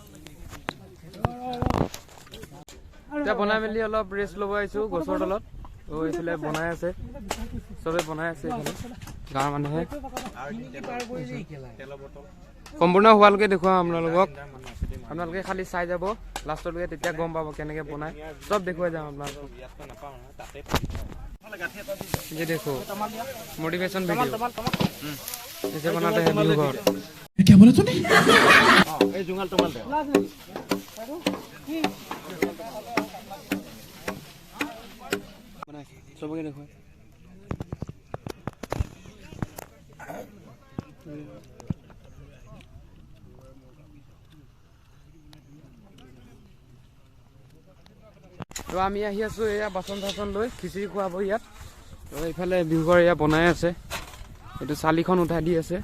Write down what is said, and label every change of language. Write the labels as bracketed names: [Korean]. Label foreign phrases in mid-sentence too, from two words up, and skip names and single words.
[Assamese] এতিয়া বনাই মেলি অলপ ৰেষ্ট ল'ব আহিছোঁ গছৰ তলত। তো এইফালে বনাই আছে, চবে বনাই আছে এইফালে গাঁৱৰ মানুহে। সম্পূৰ্ণ হোৱালৈকে দেখুৱাম আপোনালোকক, আপোনালোকে খালি চাই যাব লাষ্টলৈকে, তেতিয়া গম পাব কেনেকৈ বনাই, চব দেখুৱাই যাম আপোনালোকক। [Hindi] ये देखो [English] motivation video [Hindi] जैसे बनाते हैं बिहुघर। क्या बोला तूने? सबके देखो [Assamese] তো আমি আহি আছোঁ এয়া বাচন চাচন লৈ খিচিৰি খুৱাব ইয়াত। তো এইফালে বিহুঘৰ এয়া বনাই আছে, এইটো চালিখন উঠাই দি আছে।